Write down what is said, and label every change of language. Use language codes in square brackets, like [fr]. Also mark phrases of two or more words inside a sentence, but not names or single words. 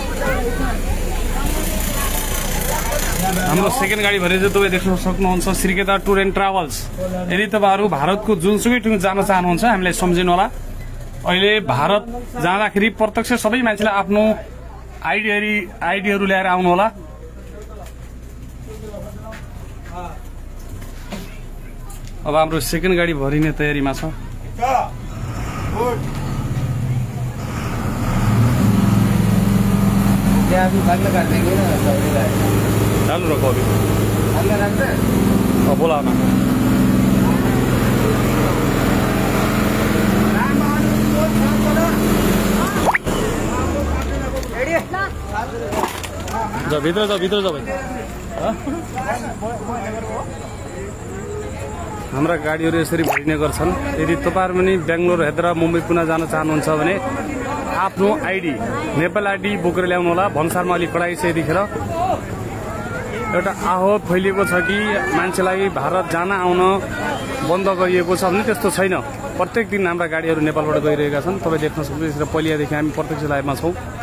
[ne] हाम्रो सेकेन्ड गाडी भने चाहिँ तपाईँ देख्न सक्नुहुन्छ श्रीकेदार टुर एन्ड ट्राभल्स यदि तपाईँहरू भारतको जुनसुकै ठाउँ जान चाहनुहुन्छ हामीलाई सम्झिनु होला अहिले भारत जाँदाखेरि प्रत्यक्ष सबै मान्छेलाई आफ्नो आइडीहरू ल्याएर आउनु होला अब हाम्रो सेकेन्ड गाडी भरिने तयारीमा छ [hi] चालू रखो अभी बोला ना जाओ भीतर जाओ भाई [ne] हाम्रा गाडीहरू यसरी भरिने गर्छन् यदि तपाईहरु पनि बेंगलोर हैदराबाद मुम्बई पुणे जान चाहनुहुन्छ भने आफ्नो आइडी नेपाल आइडी बोकेर ल्याउनु होला भन्सारमा अलि कडाई छ यतिखेर एउटा आहो फैलिएको छ कि मान्छेलाई भारत जान आउन बन्द गरिएको छ भने त्यस्तो छैन प्रत्येक दिन हाम्रा गाडीहरू नेपालबाट गइरहेका छन् तपाई देख्न सक्नुहुन्छ पहिलादेखि हामी प्रत्यक्ष लाइभमा छौं